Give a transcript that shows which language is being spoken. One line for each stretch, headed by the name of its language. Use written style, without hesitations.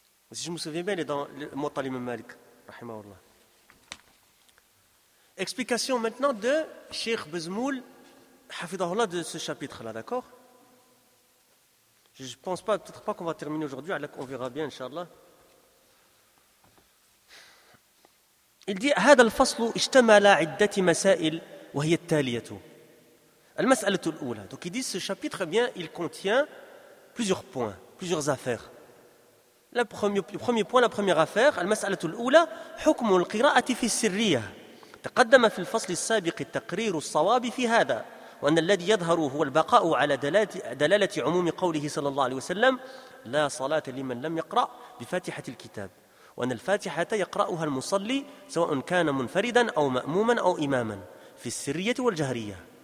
French: Si je me souviens bien, il est dans le mot Al-Imam Malik, rahimahullah. Explication maintenant de Cheikh Bezmoul, hafidahullah, de ce chapitre-là, d'accord ? Je ne pense pas, peut-être pas qu'on va terminer aujourd'hui, alors on verra bien, inshallah. Il dit
Arabic: « هذا الفصل اجتمل عدة مسائل وهي التالية » المسألة الأولى.
French: Donc il dit ce chapitre, eh bien, il contient plusieurs points, plusieurs affaires. Le premier point, la première affaire,
Arabic: المسألة الأولى حكم القراءة في السرية. تقدم في الفصل السابق التقرير الصواب في هذا وأن الذي يظهر هو البقاء على دلالة عموم قوله صلى الله عليه وسلم لا صلاة لمن لم يقرأ بفاتحة الكتاب وأن الفاتحة يقرأها المصلي سواء كان منفردا أو مأموما أو إماما في السرية والجهرية